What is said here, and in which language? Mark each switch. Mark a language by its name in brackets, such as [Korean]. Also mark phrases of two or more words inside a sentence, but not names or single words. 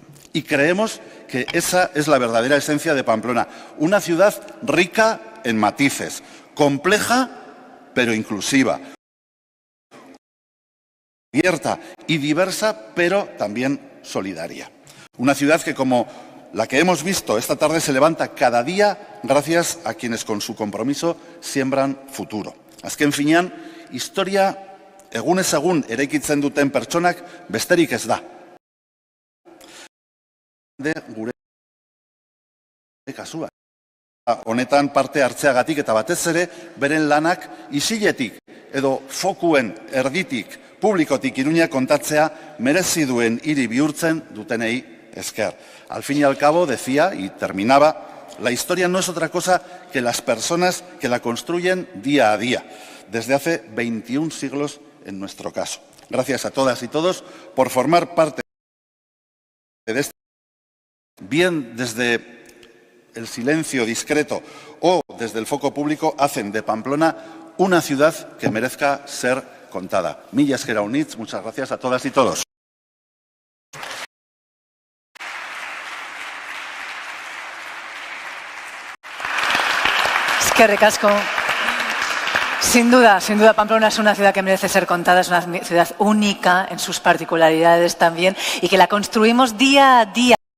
[Spanish] Y creemos que esa es la verdadera esencia de Pamplona, una ciudad rica en matices, compleja pero inclusiva, abierta y diversa, pero también solidaria. Una ciudad que, como la que hemos visto esta tarde, se levanta cada día gracias a quienes con su compromiso siembran futuro. [Basque] Azken finean, historia egunez egun eraikitzen duten pertsonak besterik ez da. Gure kasua. Honetan parte hartzeagatik eta batez ere beren lanak isiletik edo fokuen erditik publikotik Iruña kontatzea merezi duen hiri bihurtzen dutenei esker. [Spanish] Al fin y al cabo, decía y terminaba, la historia no es otra cosa que las personas que la construyen día a día, desde hace 21 siglos en nuestro caso. Gracias a todas y todos por formar parte de este, bien desde el silencio discreto o desde el foco público, hacen de Pamplona una ciudad que merezca ser contada. [Basque] Mila esker haunitz, [Spanish] muchas gracias a todas y todos. Es que recasco. Sin duda, Pamplona es una ciudad que merece ser contada, es una ciudad única en sus particularidades también y que la construimos día a día.